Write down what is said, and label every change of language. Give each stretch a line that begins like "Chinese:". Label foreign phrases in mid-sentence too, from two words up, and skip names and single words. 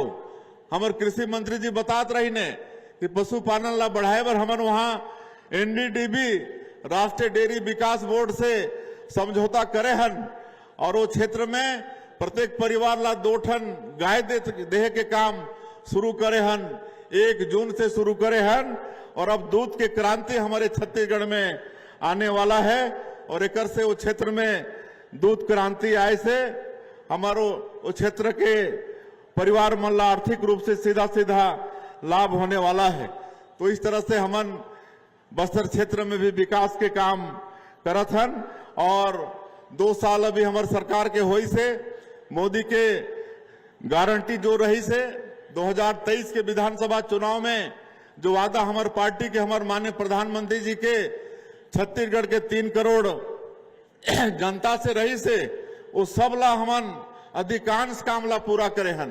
Chhattisgarhi: हमारे कृषि मंत्री जी बतात रही ने कि पशुपालन ला बढ़ाए बर हमन वहां एनडीडीबी राष्ट्रीय डेयरी विकास बोर्ड से समझौता करे हन और वो क्षेत्र में प्रत्येक परिवार ला 2 ठन गाय देहे के काम शुरू करे हन। 1 जून से शुरू करे हन और अब दूध के क्रांति हमारे छत्तीसगढ़ में आने वाला है और एकर से वो क्षेत्र में दूध क्रांति आए से हमारो वो क्षेत्र के परिवार मन ला आर्थिक रूप से सीधा सीधा लाभ होने वाला है। तो इस तरह से हमन बस्तर क्षेत्र में भी विकास के काम करत हन और 2 साल अभी हमारे सरकार के होई से मोदी के गारंटी जो रही से 2023 के विधानसभा चुनाव में जो वादा हमारे पार्टी के हमारे माननीय प्रधानमंत्री जी के छत्तीसगढ़ के 3 करोड़ जनता से रही से वो सब ला हमन अधिकांश काम ला पूरा करे हन।